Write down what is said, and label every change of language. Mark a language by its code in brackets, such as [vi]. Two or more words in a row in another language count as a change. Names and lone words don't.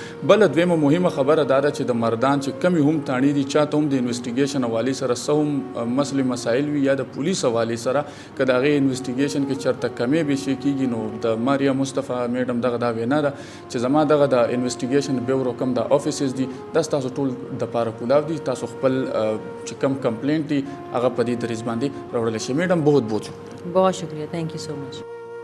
[ps] بله دویمه مهمه خبره دا ده چې د مردان چې کمې هم تاڼې دي, چاته هم د انویسټیګیشن حوالې سره څه هم مسلې مسایل وي یا د پولیس حوالې سره که د هغې انویسټیګیشن کې چېرته کمې بیشي کېږي, نو د ماریا مصطفی میډم دغه دا وینا ده چې زما دغه د [en] investigation bureau [ps] کم د افیسز دي دا ستاسو ټول د پاره کولاو دي, تاسو خپل چې کم کمپلینټ دي هغه په دې دریځ باندې راوړلی شي. [ur] میډم بہت بہت شکریہ. بہت شکریہ, [en] Thank you so much.